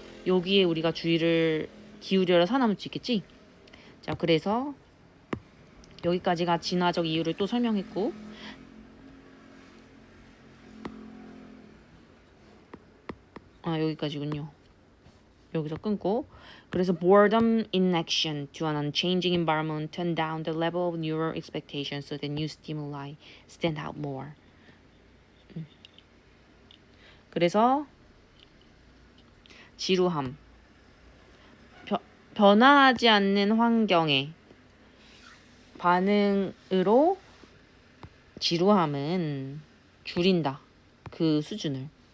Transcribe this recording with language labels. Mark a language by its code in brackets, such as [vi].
[ko] 여기에 우리가 주의를 기울여야 살아남을 수 있겠지? 자, 그래서 여기까지가 진화적 이유를 또 설명했고, 여기까지군요. 여기서 끊고, 그래서 [en] boredom in action to an unchanging environment turn down the level of neural expectations so that new stimuli stand out more. [ko] 그래서 지루함, 변화하지 않는 환경에 반응으로 지루함은 줄인다. 그 수준을.